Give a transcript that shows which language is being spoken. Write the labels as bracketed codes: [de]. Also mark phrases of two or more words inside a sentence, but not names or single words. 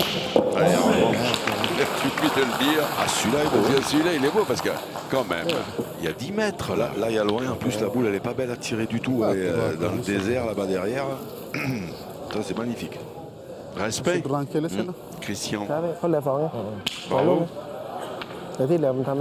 [fr] Allez, en Ensuite, revanche, il suffit de le dire. Ah, celui-là, Il est beau parce que, quand même, il y a 10 mètres. Là, il y a loin. En plus, la boule, elle n'est pas belle à tirer du tout. Elle est dans le désert, là-bas derrière. Ça, c'est magnifique. respect, Tranquille, c'est là. Christian. [th] ใช่เขาเหลือ2ไง [fr] Bravo. [th] แต่ที่เหลือมันทำเอง